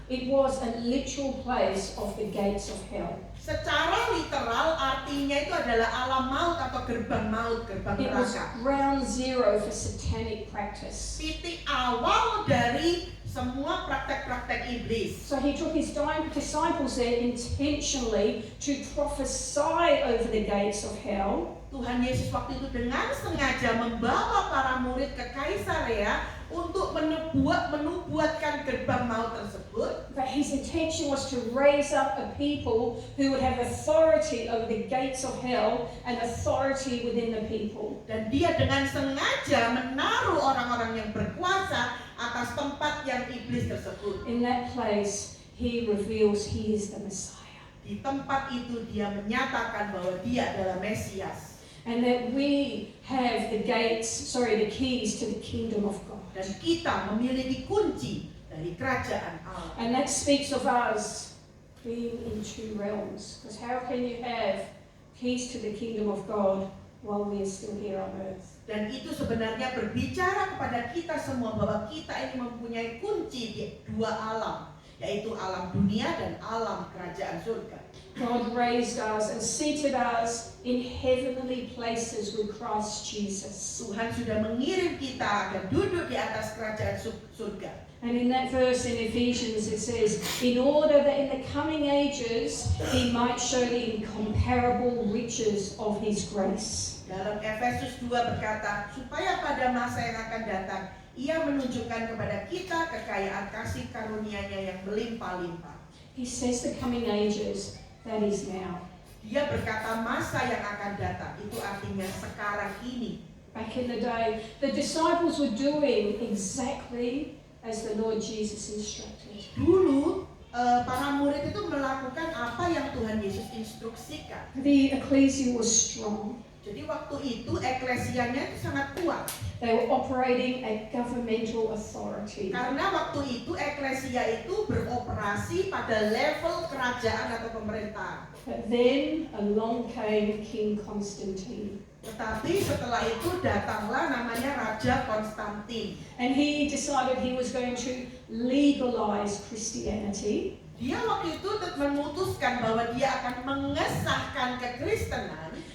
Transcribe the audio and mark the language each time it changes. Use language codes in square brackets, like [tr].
[en] It was a literal place of the gates of hell. [id] Secara literal artinya itu adalah alam maut atau gerbang maut, gerbang [en] It was [id] neraka. [en] ground zero for satanic practice. [id] Titik awal dari semua praktek-praktek iblis. [en] So He took His disciples there intentionally to prophesy over the gates of hell. [id] Tuhan Yesus waktu itu dengan sengaja membawa para murid ke Kaisarea untuk menubuatkan gerbang maut tersebut. [en] But His intention was to raise up a people who would have authority over the gates of hell and authority within the people. [id] Dan dia dengan sengaja menaruh orang-orang yang berkuasa atas tempat yang iblis tersebut. [en] In that place, He reveals He is the Messiah. [id] Di tempat itu dia menyatakan bahwa dia adalah Mesias. [en] And that we have the keys to the kingdom of God. [id] Dan kita memiliki kunci dari kerajaan Allah. [en] And that speaks of us being in two realms. Because how can you have keys to the kingdom of God while we are still here on earth? [id] Dan itu sebenarnya berbicara kepada kita semua bahwa kita ini mempunyai kunci di dua alam, yaitu alam dunia dan alam kerajaan surga. [en] God raised us and seated us in heavenly places with Christ Jesus. [id] Tuhan sudah mengirim kita agar duduk di atas kerajaan surga. [en] And in that verse in Ephesians it says, in order that in the coming ages he might show the incomparable riches of his grace. [id] Dalam Efesus 2 berkata, supaya pada masa yang akan datang ia menunjukkan kepada kita kekayaan kasih karunia-Nya yang melimpah-limpah. [en] He says the coming ages, that is now. [id] Dia berkata masa yang akan datang, itu artinya sekarang ini. [en] Back in the day, the disciples were doing exactly as the Lord Jesus instructed. [id] Dulu para murid itu melakukan apa yang Tuhan Yesus instruksikan. [en] The ecclesia was strong. [id] Jadi waktu itu eklesianya itu sangat kuat. [en] They were operating at governmental authority. [id] Karena waktu itu eklesia itu beroperasi pada level kerajaan atau pemerintah. [en] But then along came King Constantine. [id] Tetapi setelah itu datanglah namanya Raja Konstantin. [en] And he decided he was going to legalize Christianity. [id] Dia waktu itu memutuskan bahwa dia akan mengesahkan kekristenan.